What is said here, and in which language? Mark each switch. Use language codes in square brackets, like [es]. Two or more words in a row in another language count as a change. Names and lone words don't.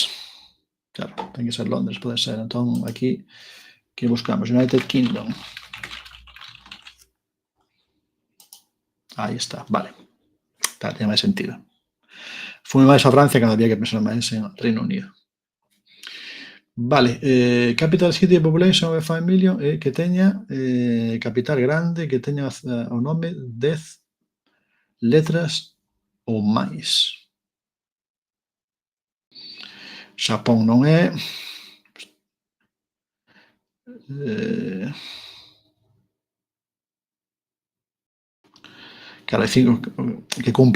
[gl] Claro, ten que ser Londres, pode ser. Entón, aquí, que buscamos? United Kingdom. Aí está, vale. Tá, ten máis sentido. Fui máis a Francia cando había que pensar máis en Reino Unido. [en] Vale, capital city population of 5 million, [gl] que teña capital grande, que teña o nome 10 letras ou máis. Xapón non é. Claro, hai 5 que cumplen.